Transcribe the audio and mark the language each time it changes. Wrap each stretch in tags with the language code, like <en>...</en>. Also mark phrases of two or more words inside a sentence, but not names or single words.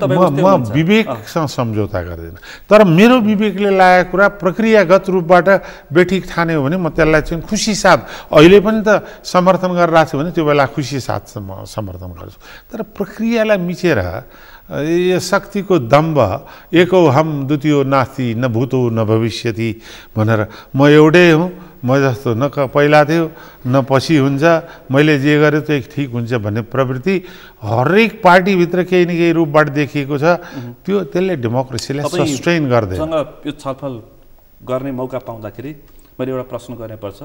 <ne>म विवेकसँग सम्झौता गर्दिनँ। तर मेरो विवेकले लागेको कुरा प्रक्रियागत रूपबाट बेठिक ठाने हो भने म त्यसलाई चाहिँ खुसी साथ अहिले पनि त समर्थन गरिरहेको छु भने त्यो बेला खुसी साथ म समर्थन गर्छु। तर प्रक्रियालाई मिचेर यो शक्तिको दम्ब</ne> <sa>एको हम द्वितीयो नास्ति न भूतो न भविष्यति</sa> <ne>भनेर म एउटै हुँ, म जस्तो न पहिला थियो न पछि हुन्छ, मैले जे गरेँ त्यो ठिक हुन्छ भन्ने प्रवृत्ति हरेक पार्टीभित्र केही न केही रूपबाट देखिएको छ। त्यसले डेमोक्रेसीलाई सस्टेन गर्दैन। यो छलफल गर्ने मौका पाउँदाखेरि मैले एउटा प्रश्न गर्नुपर्छ।</ne>